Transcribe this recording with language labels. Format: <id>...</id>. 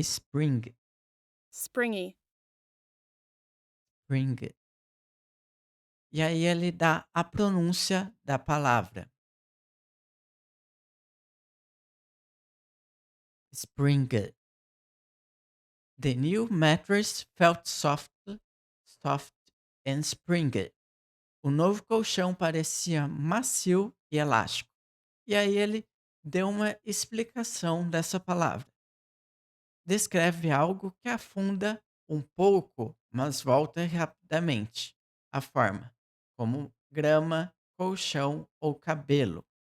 <en>springy,</en> <pt>spring, e aí ele dá a pronúncia da palavra, spring.</pt> <en>The new mattress felt soft and springy.</en> <pt>O novo colchão parecia macio e elástico. E aí ele deu uma explicação dessa palavra. Descreve algo que afunda um pouco, mas volta rapidamente à forma, como grama, colchão ou cabelo.</pt>